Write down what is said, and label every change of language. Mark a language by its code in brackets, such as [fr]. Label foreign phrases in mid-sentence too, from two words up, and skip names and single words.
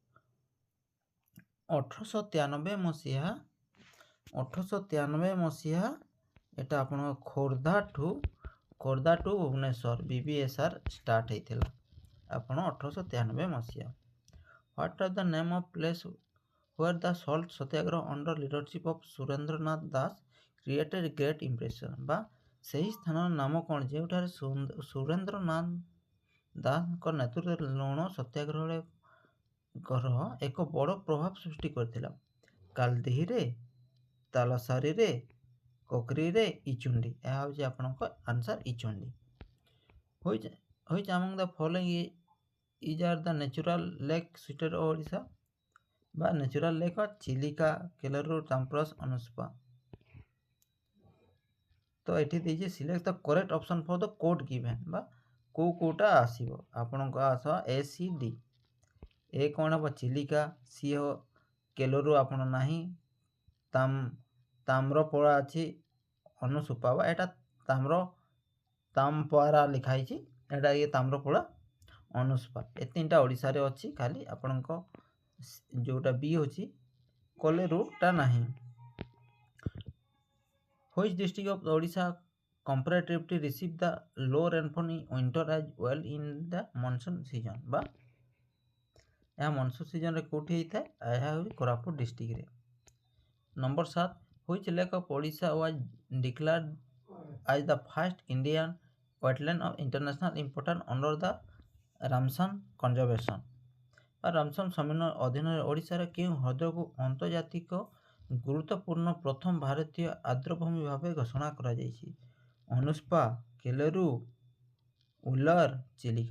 [or] 1893 ମସିହା। ଏଟା ଆପଣଙ୍କ ଖୋର୍ଦ୍ଧା ଟୁ ଭୁବନେଶ୍ୱର BBSR ଷ୍ଟାର୍ଟ ହେଇଥିଲା ଆପଣ 1893 ମସିହା। [en] What are the name of place where the salt Satyagraha under leadership of Surendranath Das created great impression [or] ବା ସେହି ସ୍ଥାନର ନାମ କ'ଣ ଯେଉଁଠାରେ ସୁରେନ୍ଦ୍ରନାଥ ଦାସଙ୍କ ନେତୃତ୍ୱରେ ଲୁଣ ସତ୍ୟାଗ୍ରହରେ ଏକ ବଡ଼ ପ୍ରଭାବ ସୃଷ୍ଟି କରିଥିଲା? କାଲଦିହିରେ, ତାଲସାରୀରେ, କୋକରିରେ, ଇଚୁଣ୍ଡି। ଏହା ହେଉଛି ଆପଣଙ୍କ ଆନ୍ସର୍ ଇଚୁଣ୍ଡି। [en] Which among the following is are the natural lake situated in ଓଡ଼ିଶା ବା natural lake ବା ଚିଲିକା, କେଲରୁ, ତାମ୍ରଶ, ଅନୁସ୍ପା। [or] ତ ଏଠି ଦେଇଛି [en] select the correct option for the code given [or] ବା କେଉଁଟା ଆସିବ ଆପଣଙ୍କ [en] ACD। [or] ଏ କ'ଣ ହେବ? ଚିଲିକା। ସି କେଲରୁ ଆପଣ ନାହିଁ, ତାମ୍ରପଡ଼ା ଅଛି, ଅନୁସୁପା ବା ଏଇଟା ତାମ୍ପରା ଲେଖା ହେଇଛି, ଏଇଟା ତାମ୍ରପଡ଼ା, ଅନୁସୁପା। ଏ ତିନିଟା ଓଡ଼ିଶାରେ ଅଛି, ଖାଲି ଆପଣଙ୍କ ଯେଉଁଟା ବି ଅଛି କୋଲେରୁଟା ନାହିଁ। [en] Which district of Odisha comparatively receive the low rainfall in winter as well in the monsoon season [or] ବା ଏହା ମନସୁନ୍ ସିଜନରେ କେଉଁଠି ହେଇଥାଏ? ଏହା ହେଉଛି କୋରାପୁଟ ଡିଷ୍ଟ୍ରିକ୍ଟରେ। ନମ୍ବର 7, [en] which lake of Odisha was declared as the first Indian wetland of international importance under the ରାମସନ୍ କନଜରଭେସନ [or] ବା ରାମସନ୍ ସମ୍ମିଳନୀ ଅଧୀନରେ ଓଡ଼ିଶାର କେଉଁ ହ୍ରଦକୁ ଆନ୍ତର୍ଜାତିକ ଗୁରୁତ୍ୱପୂର୍ଣ୍ଣ ପ୍ରଥମ ଭାରତୀୟ ଆର୍ଦ୍ରଭୂମି ଭାବେ ଘୋଷଣା କରାଯାଇଛି? ଅନୁସ୍ପା, କେଲେରୁ, ଉଲର, ଚିଲିକା।